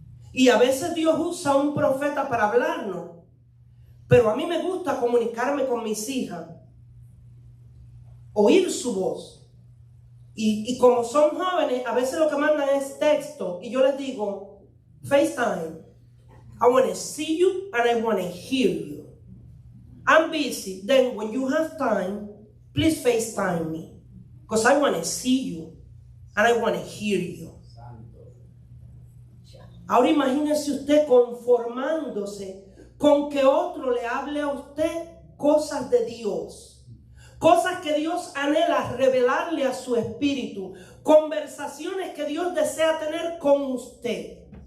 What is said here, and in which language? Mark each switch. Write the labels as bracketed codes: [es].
[es] Y a veces Dios usa a un profeta para hablarnos, pero a mí me gusta comunicarme con mis hijas, oír su voz. Y como son jóvenes, a veces lo que mandan es texto, y yo les digo, FaceTime. [en] I want to see you and I want to hear you. I'm busy. Then when you have time, please FaceTime me, because I want to see you and I want to hear you. [es] Ahora imagínese usted conformándose con que otro le hable a usted cosas de Dios. Cosas que Dios anhela revelarle a su espíritu. Conversaciones que Dios desea tener con usted.